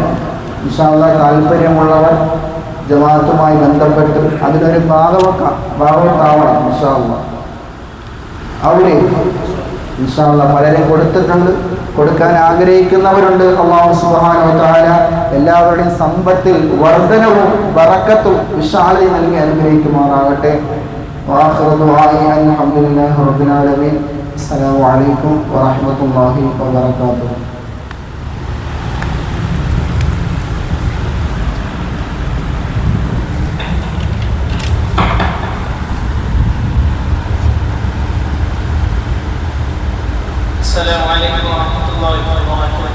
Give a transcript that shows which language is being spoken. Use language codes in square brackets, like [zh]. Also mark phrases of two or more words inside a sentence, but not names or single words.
[ar] إن شاء الله [ml] താല്പര്യമുള്ളവർ ജമാഅത്തുമായി ബന്ധപ്പെട്ട് അതിനൊരു ഭാഗവത്താവണം. [ar] إن شاء الله [ml] അവിടെ [ar] إن شاء الله [ml] പലരും കൊടുത്തിട്ടുണ്ട്, കൊടുക്കാൻ ആഗ്രഹിക്കുന്നവരുണ്ട്. അല്ലാഹു [ar] سبحانه وتعالى [ml] എല്ലാവരുടെയും സമ്പത്തിൽ വർധനവും ബറക്കത്തും വിശാലതയും നൽകി അനുഗ്രഹിക്കുമാറാകട്ടെ. [ar] وآخر دعائي الحمد لله رب العالمين. السلام عليكم ورحمة الله وبركاته. السلام عليكم ورحمة الله وبركاته.